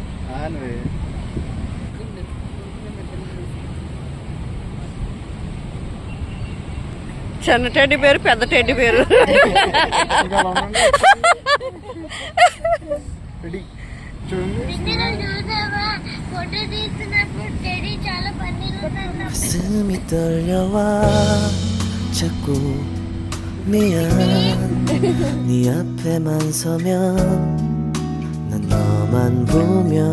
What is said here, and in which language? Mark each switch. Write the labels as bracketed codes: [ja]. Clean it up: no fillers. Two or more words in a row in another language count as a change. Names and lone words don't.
[te] ఆన్వే. చిన్న టెడ్డి పేరు, పెద్ద టెడ్డి పేరు. రెడీ చూడండి. [ko] 가슴이 떨려와 자꾸 미안 네 앞에만 서면 난 너만 보면